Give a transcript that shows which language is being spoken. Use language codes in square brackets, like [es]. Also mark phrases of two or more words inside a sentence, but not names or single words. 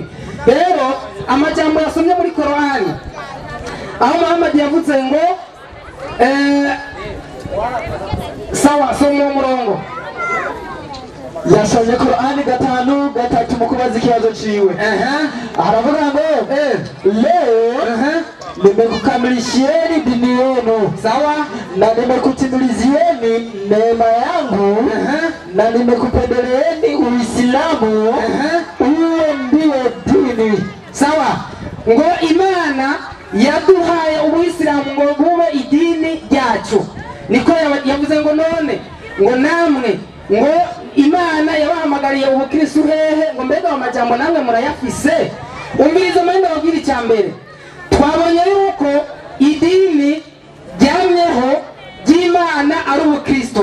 [rn] Rero amajambo yasomye muri Korani aho Muhammad yavuze ngo sawa somye umurongo yasomye Korani 5:3 mu kubaza ikibazo ciwe. Aravuga ngo [sw] leo nimekukamilishieni dini yenu, sawa, na nimekutimilizieni neema yangu, na nimekupendeleeni Uislamu uwe ndiyo dini, sawa. [rn] Ngo Imana yaduhaye Uislamu ngo bube idini ryacu, niko yavuze ngo none ngo namwe ngo Imana yabahamagariye ubukristo hehe, ngo mbega amajambo namwe murayafise. Umviriza manda babwira icyambere twabonye yuko idini ryamyeho ry'Imana ari ubukristo.